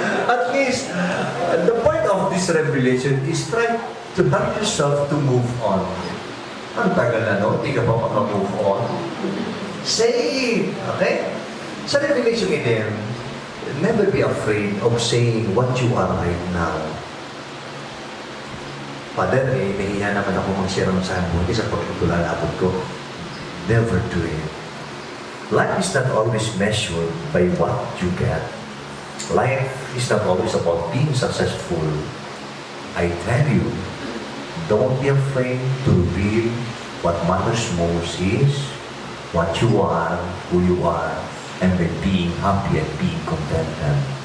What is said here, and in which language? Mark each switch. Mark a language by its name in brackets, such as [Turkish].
[English] At least, the point of this revelation is try to help yourself to move on. [Filipino] Ang tagal na, no? Hindi ka pa maka-move on. [English] Say it, okay? [Filipino] Sa revelation din, [English] never be afraid of saying what you are right now. [Filipino] Father, nahiya naman ako mag-share ng saan mo. Sa pagtutulalabot ko, [English] never do it. Life is not always measured by what you get. Life is not always about being successful. I tell you, don't be afraid to reveal what matters most is what you are, who you are, and by being happy and being contented.